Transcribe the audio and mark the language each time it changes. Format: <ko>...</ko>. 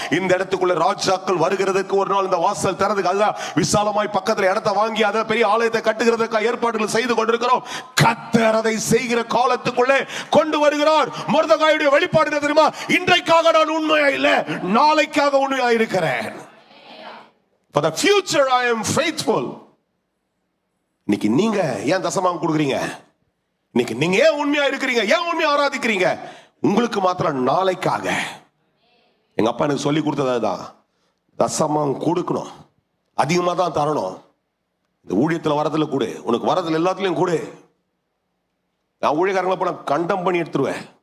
<ta>இந்த இடத்துக்குள்ள ராஜாக்கள் வருகிறதுக்கு ஒரு நாள் இந்த வாசல் திறந்துக்கு. அதுதான் விசாலமாய் பக்கத்துல இடத்தை வாங்கி அதை பெரிய ஆலயத்தை கட்டுகிறதுக்கு ஏற்பாடுகள் செய்து கொண்டிருக்கிறோம். கர்த்தர் அதை செய்கிற காலத்துக்குள்ளே கொண்டு வருகிறார். மொர்தெகாயுடைய வெளிப்பாடு என்ன தெரியுமா? இன்றைக்காக நான் உண்மையா இல்ல, நாளைக்காக உண்மையா இருக்கிறேன்.</ta> <en>For the future I am faithful.</en> <ta>இன்னைக்கு நீங்க ஏன் தசமாம் கொடுக்குறீங்க? இன்னைக்கு நீங்க ஏன் உண்மையா இருக்கிறீங்க? ஏன் உண்மையா ஆராதிக்கிறீங்க? உங்களுக்கு மாத்திரம் நாளைக்காக. எங்க அப்பா எனக்கு சொல்லி கொடுத்ததுதான், தசமாம் கொடுக்கணும், அதிகமா தான் தரணும். இந்த ஊழியத்துல வரதுல கூட, உனக்கு வரதுல எல்லாத்துலயும் கூட. நான் ஊழியக்காரங்களை போன கண்டம் பண்ணி எடுத்துருவேன்.</ta>